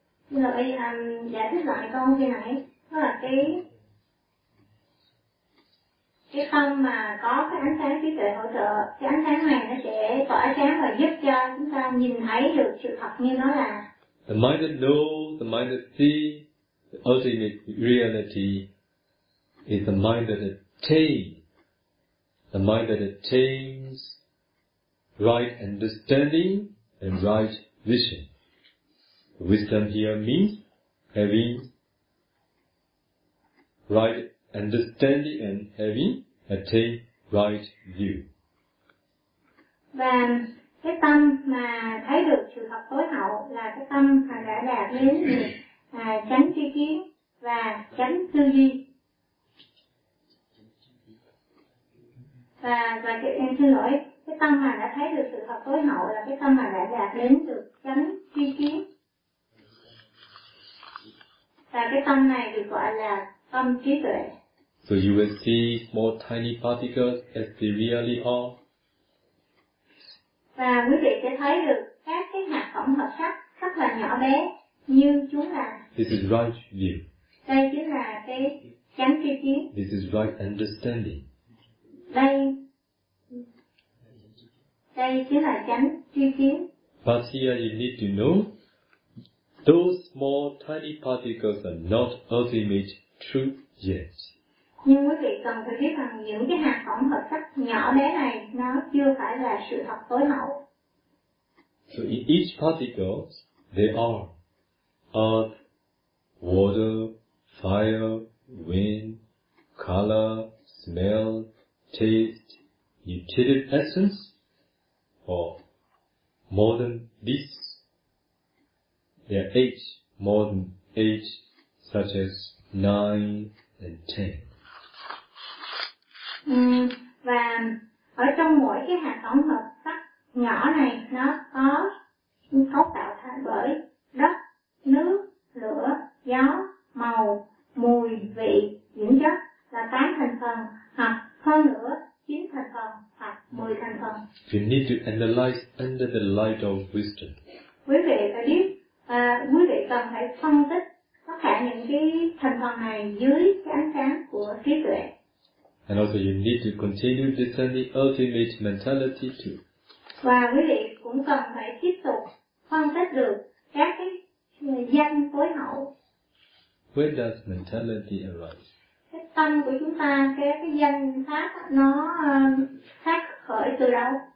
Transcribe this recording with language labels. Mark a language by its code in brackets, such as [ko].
[vi] Rồi, giải thích lại câu khi nãy, đó là cái tâm mà có cái ánh sáng trí tuệ hỗ trợ, cái ánh sáng này nó sẽ tỏa sáng và giúp cho chúng ta nhìn thấy được sự thật như nó là. [en] The mind that knows, the mind that sees, the ultimate reality is the mind that attains, the mind that attains right understanding and right vision. Wisdom here means having right understanding and having attained right view. [vi] Và cái tâm mà thấy được sự thật tối hậu là cái tâm mà đã đạt đến chánh tri kiến và chánh tư duy. Và em xin lỗi, cái tâm mà đã thấy được sự thật tối hậu là cái tâm mà đã đạt đến được chánh tri kiến. Và cái tâm này được gọi là tâm trí tuệ. [en] So you will see small tiny particles as they really are. [vi] Và quý vị sẽ thấy được các cái hạt tổng hợp sắc rất là nhỏ bé như chúng là. [en] This is right view. [vi] Đây chính là cái chánh tri kiến. [en] This is right understanding. [vi] Đây chính là chánh tri kiến. [en] But here you need to know, those small tiny particles are not ultimate truth yet. [vi] Nhưng quý vị cần phải biết rằng những cái hạt tổng hợp sắc nhỏ bé này nó chưa phải là sự thật tối hậu. [en] So in each particle, they are earth, water, fire, wind, color, smell, taste, nutritive essence, or modern this age, modern age such as 9 and 10. [vi] Và ở trong mỗi cái hạt tổng hợp sắt nhỏ này nó có cấu tạo thành bởi đất, nước, lửa, gió, màu, mùi, vị, dưỡng chất là 8 thành phần hoặc hơn nữa 9 thành phần hoặc 10 thành phần. [en] You need to analyze under the light of wisdom. [vi] Quý vị phải biết, quý vị cần phải phân tích tất cả những cái thành phần này dưới cái ánh sáng của trí tuệ. [en] And also you need to continue to discern the ultimate mentality too. [vi] Và quý vị cũng cần phải tiếp tục phân tích được các cái danh phối hậu. [en] Where does mentality arise? [vi] Cái tâm của chúng ta, cái danh pháp nó phát khởi từ đâu?